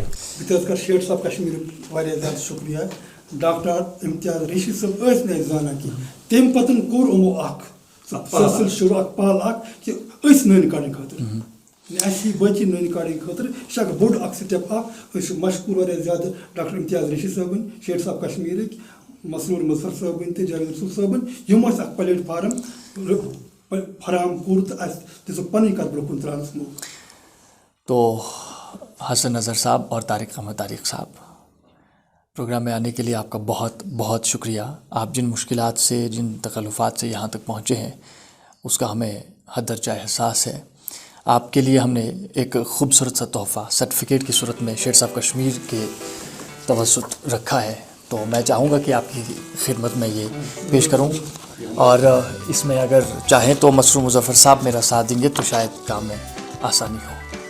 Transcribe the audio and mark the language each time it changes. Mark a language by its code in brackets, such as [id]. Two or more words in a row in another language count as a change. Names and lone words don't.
[ks] بہٕ تہِ حظ کرٕ شیڈٕس آف کشمیٖرُک واریاہ زیادٕ شُکریہ ڈاکٹر امتیاز ریشی صٲب ٲسۍ نہٕ اَسہِ زانان کینٛہہ تمہِ پتہٕ کوٚر یِمو اکھ سلسلہٕ شروٗع اکھ پل اکھ کہِ أسۍ نٔنۍ کڑنہٕ خٲطرٕ اَسہِ یی باقٕے نٔنۍ کڑنہٕ خٲطرٕ یہِ چھُ اکھ بوٚڑ اکھ سٹیپ اکھ أسۍ چھِ مشکوٗر واریاہ زیادٕ ڈاکٹر امتیاز ریشی صٲبٕنۍ شیڈٕس آف کشمیٖرٕکۍ مسروٗر مظفر صٲبٕنۍ تہٕ جاوید رسول صٲبٕنۍ یِمو اَسہِ اکھ پلیٹ فارم فراہم کوٚر تہٕ اَسہِ دِژٕکھ پنٕنۍ کتھ برونٛہہ کُن ترٛاونس موقعہٕ [ur] تو حسن اظہر صاحب اور طارق احمد طارق صاحب پروگرام میں آنے کے لیے آپ کا بہت بہت شکریہ آپ جن مشکلات سے جن تکلفات سے یہاں تک پہنچے ہیں اس کا ہمیں حد درجہ احساس ہے آپ کے لیے ہم نے ایک خوبصورت سا تحفہ سرٹیفکیٹ کی صورت میں شیڈس آف کشمیر کے توسط رکھا ہے تو میں چاہوں گا کہ آپ کی خدمت میں یہ پیش کروں اور اس میں اگر چاہیں تو مسروٗر مظفر صاحب میرا ساتھ دیں گے تو شاید کام میں آسانی ہو.